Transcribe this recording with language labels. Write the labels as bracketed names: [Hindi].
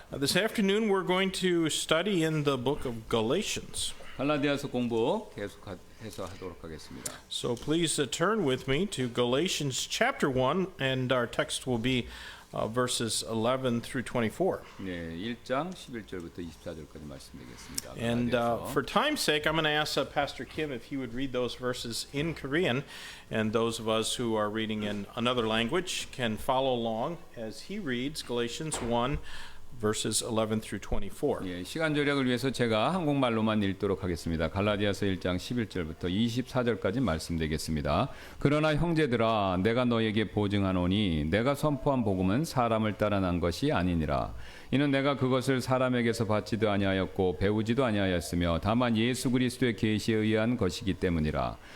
[English] This afternoon we're going to study in the book of Galatians. [Korean] 갈라디아서 공부 계속해서 하도록 하겠습니다. [English] So please turn with me to Galatians chapter 1, and our text will be verses 11 through 24. [Korean] 네, 1장 11절부터 24절까지 말씀드리겠습니다. [English] And [Korean] 갈라디아서. [English] for time's sake, I'm going to ask Pastor Kim if he would read those verses in Korean, and those of us who are reading in another language can follow along as he reads Galatians 1, verses 11 through 24. [Korean] 예, 시간 절약을 위해서 제가 한국말로만 읽도록 하겠습니다. 갈라디아서 1장 11절부터 24절까지 말씀드리겠습니다. 그러나 형제들아 내가 너에게 보증하노니 내가 선포한 복음은 사람을 따라 난 것이 아니니라. 이는 내가 그것을 사람에게서 받지도 아니하였고 배우지도 아니하였으며 다만 예수 그리스도의 계시에 의한 것이기 때문이라.